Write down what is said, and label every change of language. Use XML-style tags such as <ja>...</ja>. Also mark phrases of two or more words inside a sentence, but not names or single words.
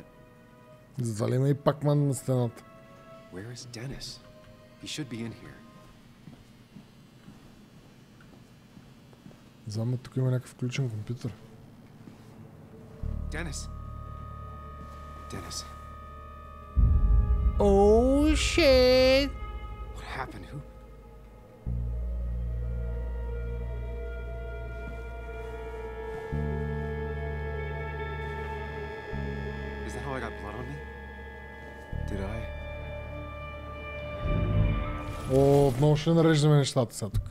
<bg>Затова ли има и пакман на стената?</bg> <en>Where is Dennis? He should be in here.</en> <bg>Знам, тук има някакъв включен компютър.</bg> <en>Dennis. Dennis. Oh shit! What happened? Who? Is that how I got blood on me? Did I?</en> <bg>О, отново ще нареждаме нещата сега тук.</bg>